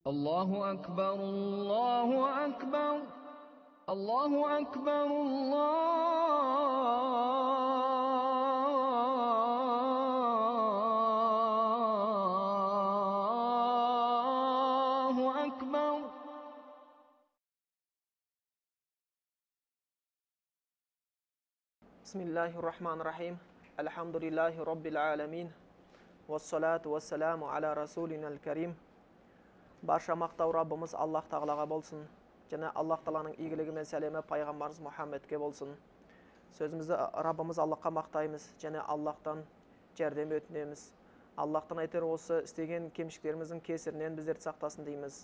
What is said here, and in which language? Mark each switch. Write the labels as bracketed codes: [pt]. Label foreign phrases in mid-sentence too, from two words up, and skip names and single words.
[ar] الله أكبر الله أكبر الله أكبر الله أكبر. بسم الله الرحمن الرحيم الحمد لله رب العالمين والصلاة والسلام على رسولنا الكريم. [kk] Барша мақтау Раббымыз Аллах Тағалаға болсын, және Аллах Тағаланың игілігі мен сәлемі пайғамбарымыз Мұхаммедке болсын. Сөзімізді Раббымыз Аллахқа мақтаймыз, және Аллахтан жәрдем өтінеміз. Аллахтан айтар осы істеген кемшіліктеріміздің кесірінен біздерді сақтасын дейміз.